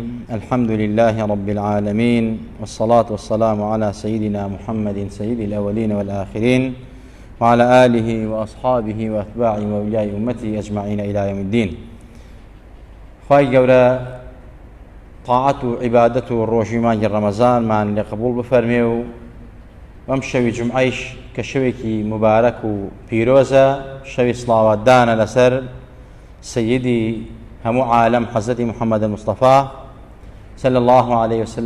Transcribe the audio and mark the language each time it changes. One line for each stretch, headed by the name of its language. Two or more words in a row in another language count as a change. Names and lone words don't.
Arabic: الحمد لله رب العالمين، والصلاة والسلام على سيدنا محمد سيد الأولين والآخرين، وعلى آله وأصحابه وأتباعه وأولياء أمته أجمعين إلى يوم الدين.
Central Kurdish: خواهی گەورە طاعت و عیبادەت و ڕۆژی مانگی ڕەمەزانمان لێ قبوڵ بفەرمێ و ئەم شەوی جومعەیش کە شەوێکی مبارەک و پیرۆزە، شەوی سڵاواتدانە لەسەر سەیدی هەموو عالەم حەزرەتی محەممەد مستەفا
Arabic: صلی الله عليه وسلم.